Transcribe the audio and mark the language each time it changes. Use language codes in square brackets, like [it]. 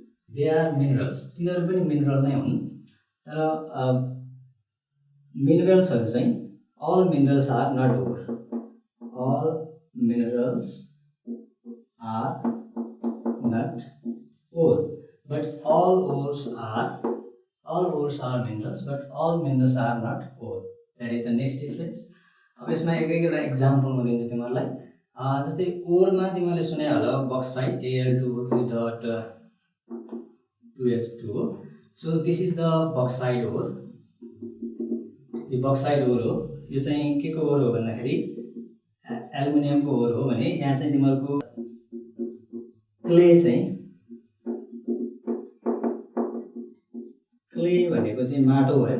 [en] they are minerals, [ne] तिनीहरू पनि mineral नै हुन्। तर मिनरल्सहरू चाहिँ [en] all minerals are not ore. All minerals are not ore, but all ores are minerals, but all minerals are not ore. That is the next difference. [ne] अब यसमा एक-एकवटा example म दिन्छु तिमीहरूलाई। जस्तै ओरमा तिमीहरूले सुने होला bauxite Al2O3.2H2O. [en] So this is the bauxite ore. [ne] यो बक्साइट ओर हो। यो चाहिँ के को ओर हो भन्दाखेरि एल्युमिनियमको ओर हो भने यहाँ चाहिँ तिमीहरूको क्ले भनेको चाहिँ माटो हो।